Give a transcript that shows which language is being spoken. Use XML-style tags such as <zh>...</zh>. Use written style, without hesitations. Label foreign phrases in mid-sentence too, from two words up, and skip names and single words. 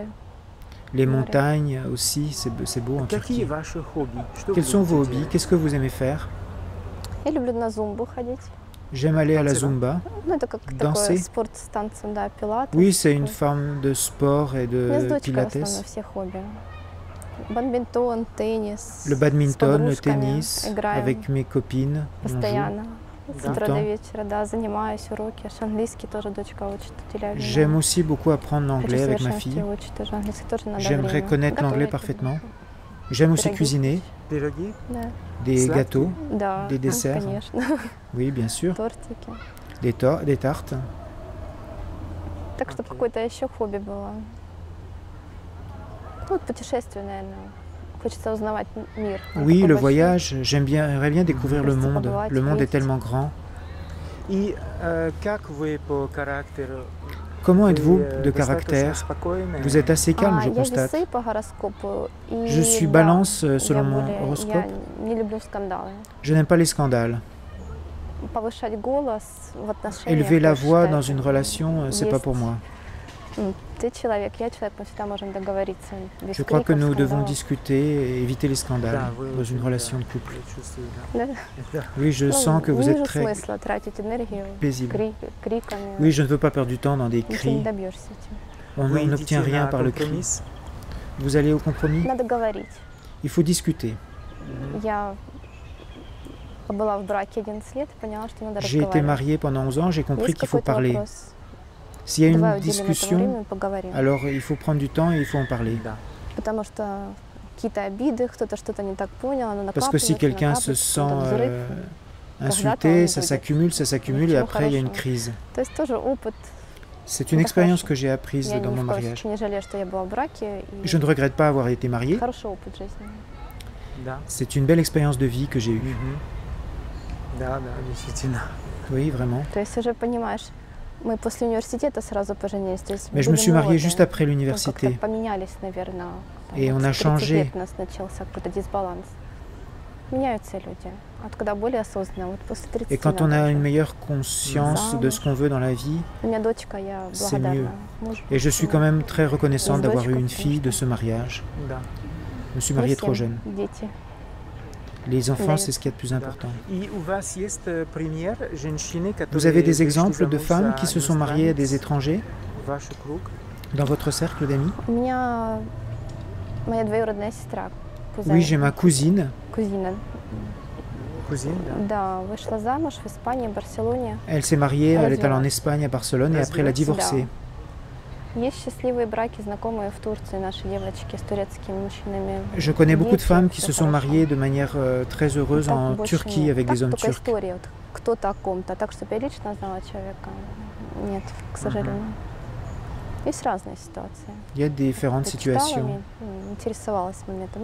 <fr>Les Ouais. montagnes aussi, c'est beau en</fr> <ru>Какие</ru> <fr>Turquie.</fr> <ru>ваши хобби? Что</ru> <fr>Quels</fr> <ru>вы</ru> <fr>sont vos</fr> <ru>любите</ru> <fr>hobbies?</fr> <ru>делать?</ru> <fr>Qu'est-ce que vous aimez faire?</fr> <ru>Я люблю на зумбу ходить.</ru> <fr>J'aime aller à la</fr> <ru>Танцы, да?</ru> <fr>Zumba.</fr> <ru>Ну, это как</ru> <fr>Danser.</fr> <ru>такой спорт с танцем, да, пилатес.</ru> <fr>Oui, c'est une</fr> <ru>такой.</ru> <fr>forme de sport et</fr> <ru>У меня с</ru> <fr>de</fr> <ru>дочкой в основном</ru> <fr>pilates.</fr> <ru>все хобби. Бадминтон, теннис.</ru> <fr>Le</fr> <ru>с</ru> <fr>badminton, le</fr> <ru>подружками</ru> <fr>tennis,</fr> <ru>играем</ru> <fr>avec mes copines. On joue.</fr> <ru>постоянно. С Да. утра</ru> <fr>Tout le</fr> <ru>до</ru> <fr>temps.</fr> <ru>вечера, да, занимаюсь, уроки. Аж английский тоже дочка учит, уделяю</ru> <fr>J'aime</fr> <ru>внимание.</ru> <fr>aussi beaucoup apprendre</fr> <ru>Хочу</ru> <fr>l'anglais</fr> <ru>в</ru> <fr>avec ma</fr> <ru>совершенстве</ru> <fr>fille.</fr> <ru>учить тоже английский, тоже надо</ru> <fr>J'aimerais</fr> <ru>время.</ru> <fr>connaître l'anglais</fr> <ru>Готовить</ru> <fr>parfaitement.</fr> <ru>люблю.</ru> <fr>J'aime aussi</fr> <ru>Пироги</ru> <fr>cuisiner,</fr> <ru>Пироги? Да,</ru> <fr>des</fr> <ru>Sladкие?</ru> <fr>gâteaux,</fr> <ru>да,</ru> <fr>Des desserts.</fr> <ru>конечно.</ru> <fr>oui, bien sûr,</fr> <ru>Тортики.</ru> <fr>des tartes.</fr> <ru>Так что Окей. какое-то еще хобби было. Ну, вот путешествие, наверное. Хочется узнавать мир. Он</ru> <fr>Oui,</fr> <ru>такой</ru> <fr>le</fr> <ru>большой.</ru> <fr>voyage, j'aimerais bien découvrir le</fr> <ru>Просто</ru> <fr>monde.</fr> <ru>побывать,</ru> <fr>Le monde est</fr> <ru>увидеть.</ru> <fr>tellement grand.</fr> <ru>И как вы по характеру?</ru> <fr>Comment</fr> <ru>Вы,</ru> <fr>êtes-vous de</fr> <ru>достаточно</ru> <fr>caractère?</fr> <ru>спокойны?</ru> <fr>Vous êtes assez calme, je</fr> <ru>Я</ru> <fr>constate.</fr> <ru>весы по гороскопу. И</ru> <fr>Je suis</fr> <ru>да,</ru> <fr>balance</fr> <ru>я</ru> <fr>selon mon</fr> <ru>более-</ru> <fr>horoscope.</fr> <ru>Я не люблю скандалы.</ru> <fr>Je n'aime pas les scandales.</fr> <ru>Повышать голос в отношениях.</ru> <fr>Élever la</fr> <ru>я</ru> <fr>voix</fr> <ru>считаю,</ru> <fr>dans</fr> <ru>это</ru> <fr>une relation, c'est pas</fr> <ru>есть</ru> <fr>pour moi.</fr> <ru>Ты человек, я человек, мы всегда можем договориться. Без</ru> <fr>Je crois que</fr> <ru>криков,</ru> <fr>nous devons</fr> <ru>скандалов.</ru> <fr>discuter et éviter les scandales</fr> <ru>Да, вы</ru> <fr>dans une</fr> <ru>очень,</ru> <fr>relation</fr> <ru>да,</ru> <fr>de couple.</fr> <ru>я чувствую, Да? да. Да.</ru> <fr>Oui, je</fr> <ru>Ну,</ru> <fr>sens que vous</fr> <ru>не</ru> <fr>êtes</fr> <ru>вижу</ru> <fr>très</fr> <ru>смысла тратить энергию</ru> <fr>paisible.</fr> <ru>криками.</ru> <fr>Oui, je ne veux pas perdre du temps dans des</fr> <ru>Ничего не</ru> <fr>cris.</fr> <ru>добьешься этим.</ru> <fr>On</fr> <ru>Вы</ru> <fr>n'obtient</fr> <ru>идите</ru> <fr>rien</fr> <ru>на</ru> <fr>par le cri.</fr> <ru>компромисс.</ru> <fr>Vous allez au compromis?</fr> <ru>Надо говорить.</ru> <fr>Il faut discuter.</fr> <ru>Я была в браке 11 лет и поняла, что надо</ru> <fr>J'ai été</fr> <ru>разговаривать.</ru> <fr>mariée pendant 11 ans, j'ai compris</fr> <ru>Есть</ru> <fr>qu'il faut</fr> <ru>какой-то</ru> <fr>parler.</fr> <ru>вопрос?</ru> <fr>S'il y a</fr> <ru>Давай</ru> <fr>une</fr> <ru>уделим этому</ru> <fr>discussion,</fr> <ru>времени и поговорим.</ru> <fr>alors il faut prendre du temps et il faut en parler.</fr> <ru>Да. Потому что какие-то обиды, кто-то что-то не так понял, оно</ru> <fr>Parce que si</fr> <ru>накапливается,</ru> <fr>quelqu'un se</fr> <ru>накапливается,</ru> <fr>sent</fr> <ru>какой-то взрыв.</ru> <fr>insulté, on ça</fr> <ru>будет.</ru> <fr>s'accumule et</fr> <ru>Ничего</ru> <fr>après il y a une</fr> <ru>хорошего.</ru> <fr>crise.</fr> <ru>То есть тоже опыт.</ru> <fr>C'est une</fr> <ru>Это</ru> <fr>expérience</fr> <ru>хорошо.</ru> <fr>que j'ai apprise</fr> <ru>Я</ru> <fr>dans</fr> <ru>ни</ru> <fr>mon</fr> <ru>в коем</ru> <fr>mariage.</fr> <ru>случае не жалею, что я была в браке. И</ru> <fr>Je ne regrette pas avoir été mariée.</fr> <ru>хороший опыт жизни. Да.</ru> <fr>C'est une belle expérience de vie que j'ai eue.</fr> <ru>Мгм. Да, да, действительно.</ru> <fr>Oui, vraiment.</fr> <ru>То есть уже понимаешь, мы после университета сразу поженились. То есть</ru> <fr>Mais je me</fr> <ru>были</ru> <fr>suis mariée</fr> <ru>молодые.</ru> <fr>juste après</fr> <ru>Ну, как-то</ru> <fr>l'université.</fr> <ru>поменялись, наверное.</ru> <fr>Et on a</fr> <ru>30</ru> <fr>changé.</fr> <ru>лет у нас начался какой-то дисбаланс. Меняются люди. А когда более осознанно, вот после 30</ru> <fr>Et quand on</fr> <ru>надо</ru> <fr>a</fr> <ru>уже.</ru> <fr>une meilleure conscience de ce qu'on veut dans la vie,</fr> <ru>У меня дочка, я</ru> <fr>c'est</fr> <ru>благодарна мужу.</ru> <fr>et je suis quand même très reconnaissante</fr> <ru>Из</ru> <fr>d'avoir eu</fr> <ru>дочков,</ru> <fr>une fille de</fr> <ru>конечно.</ru> <fr>ce mariage.</fr> <ru>Да.</ru> <fr>Je me suis</fr> <ru>Мы</ru> <fr>mariée</fr> <ru>всем</ru> <fr>trop jeune.</fr> <ru>дети.</ru> <fr>Les enfants,</fr> <ru>Дают.</ru> <fr>c'est ce qu'il y a de plus important.</fr> <ru>И у вас есть пример женщины,</ru> <fr>Vous avez</fr> <ru>которые</ru> <fr>des</fr> <ru>вышли</ru> <fr>exemples de</fr> <ru>замуж</ru> <fr>femmes</fr> <ru>за</ru> <fr>qui se sont mariées à des</fr> <ru>иностранец</ru> <fr>étrangers</fr> <ru>в ваш круг?</ru> <fr>dans votre cercle d'amis?</fr> <ru>У меня моя двоюродная сестра,</ru> <fr>Oui, j'ai ma cousine.</fr> <ru>кузина, Кузин, да? да, вышла замуж в Испании, в Барселоне.</ru> <fr>Elle s'est mariée, elle est allée en</fr> <ru>Развелась.</ru> <fr>Espagne, à Barcelone, et après elle a divorcé.</fr> <ru>Есть счастливые браки, знакомые в Турции, наши девочки с турецкими мужчинами.</ru> <fr>Je connais beaucoup de</fr> <ru>Дети,</ru> <fr>femmes qui</fr> <ru>всё</ru> <fr>se sont</fr> <ru>хорошо.</ru> <fr>mariées de manière très heureuse</fr> <ru>Так</ru> <fr>en</fr> <ru>больше</ru> <fr>Turquie</fr> <ru>нет.</ru> <fr>avec</fr> <ru>Так</ru> <fr>des hommes</fr> <ru>только</ru> <fr>turcs.</fr> <ru>история, вот кто-то о ком-то. Так, чтобы я лично знала человека, нет, к сожалению. Есть разные ситуации.</ru> <fr>Il y a différentes</fr> <ru>Я читала,</ru> <fr>situations.</fr> <ru>интересовалась моментом.</ru>